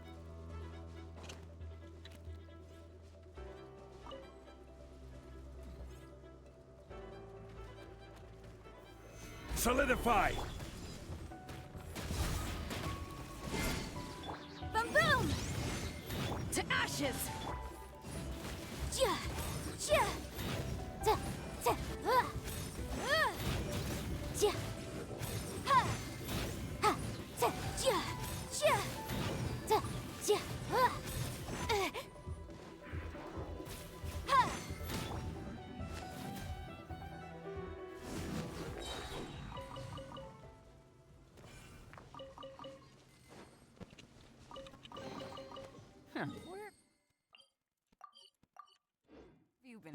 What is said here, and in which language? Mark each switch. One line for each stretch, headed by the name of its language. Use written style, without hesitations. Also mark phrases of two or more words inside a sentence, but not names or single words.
English: Solidify! Boom boom! To ashes! Ja, ja, da, da, ja, ha, ha, da, ja, ja, da, ja, ha. Where have you been